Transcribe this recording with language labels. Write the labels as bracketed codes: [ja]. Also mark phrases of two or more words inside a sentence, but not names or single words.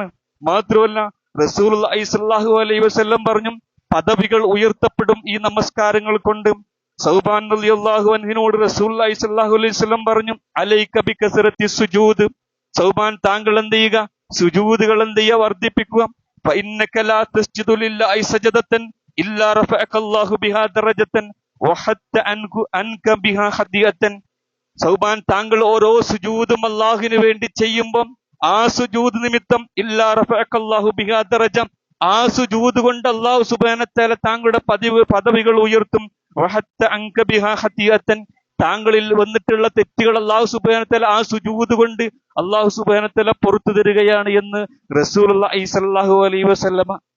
[ml] മാത്രമല്ല [ar] رسول الله صلى الله عليه وسلم [ml] പറഞ്ഞു, പദവികൾ ഉയർത്തപ്പെടും ഈ നമസ്കാരങ്ങൾ കൊണ്ട്. സൗബാൻ [ar] رضي الله عنه رسول الله صلى الله عليه وسلم [ml] പറഞ്ഞു, [ar] عليك بكثرة السجود, [ml] സൗബാൻ താങ്കൾ എന്ത് ചെയ്യുക? സുജൂദുകൾ എന്ത് ചെയ്യുക? വർദ്ധിപ്പിക്കുക. [ar] فإنك لا تسجد لله سجدة إلا رفعك الله بها درجة وحط عنك بها خطيئة. [ml] സൗബാൻ താങ്കൾ ഓരോ സുജൂദും അള്ളാഹുവിന് വേണ്ടി ചെയ്യുമ്പം ആ സുജൂദ് നിമിത്തം [ar] إلا رفعك الله بها درجة, [ml] ആ സുജൂദ് കൊണ്ട് [ar] الله سبحانه وتعالى [ml] താങ്കളുടെ പദവികൾ ഉയർത്തും. [ar] وحط عنك بها خطيئة, [ml] താങ്കളിൽ വന്നിട്ടുള്ള തെറ്റുകൾ [ar] الله سبحانه وتعالى [ml] ആ സുജൂദ് കൊണ്ട് [ar] الله سبحانه وتعالى [ml] പുറത്തു തരികയാണ് എന്ന് [ar] رسول الله صلى الله عليه وسلم.